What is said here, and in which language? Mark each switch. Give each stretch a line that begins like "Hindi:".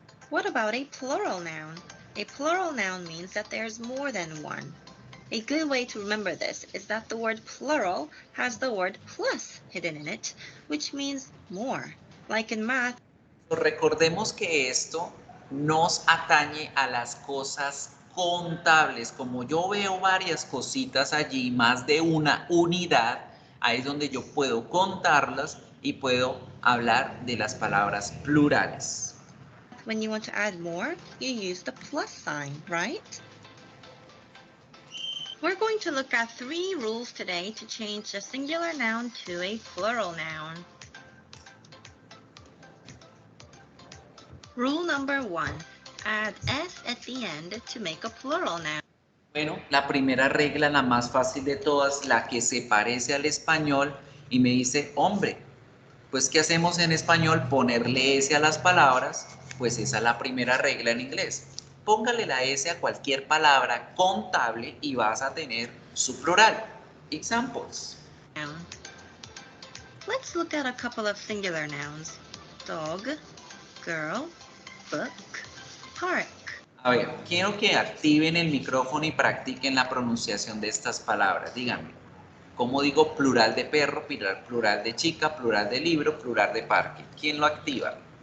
English: What about a plural noun? A plural noun means that there's more than one. A good way to remember this is that the word plural has the word plus hidden in it, which means more. Like in math,
Spanish: Recordemos que esto nos atañe a las cosas contables. Como yo veo varias cositas allí, más de una unidad, ahí es donde yo puedo contarlas y puedo hablar de las palabras plurales.
English: when you want to add more, you use the plus sign, right? We're going to look at 3 rules today to change a singular noun to a plural noun. Rule number 1, add s at the end to make a plural noun.
Spanish: Bueno, la primera regla, la más fácil de todas, la que se parece al español y me dice, hombre, pues ¿qué hacemos en español? Ponerle S a las palabras, pues esa es la primera regla en inglés. Póngale la S a cualquier palabra contable y vas a tener su plural.
English: Examples. Let's look at a couple of singular nouns. Dog, girl, book, park.
Spanish: A ver, quiero que activen el micrófono y practiquen la pronunciación de estas palabras. Díganme, ¿cómo digo plural de perro, plural de chica, plural de libro, plural de parque? ¿Quién lo activa?